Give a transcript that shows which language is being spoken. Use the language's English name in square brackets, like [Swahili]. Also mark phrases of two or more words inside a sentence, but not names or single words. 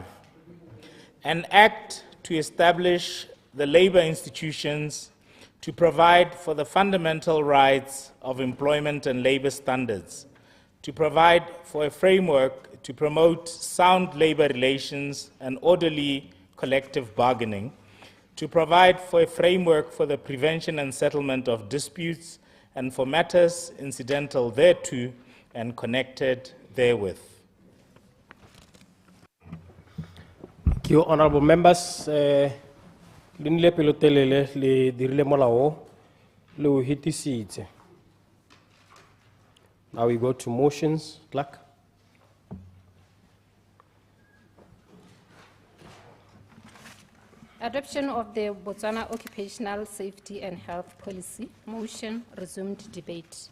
[English] An act to establish the labor institutions to provide for the fundamental rights of employment and labor standards, to provide for a framework to promote sound labor relations and orderly collective bargaining, to provide for a framework for the prevention and settlement of disputes and for matters incidental thereto and connected therewith. Thank you, honorable members. [Tswana] Linle pelotelele le dirile molao le o hitisitse. [English] Now we go to motions, clerk. Adoption of the Botswana Occupational Safety and Health Policy. Motion, resumed debate.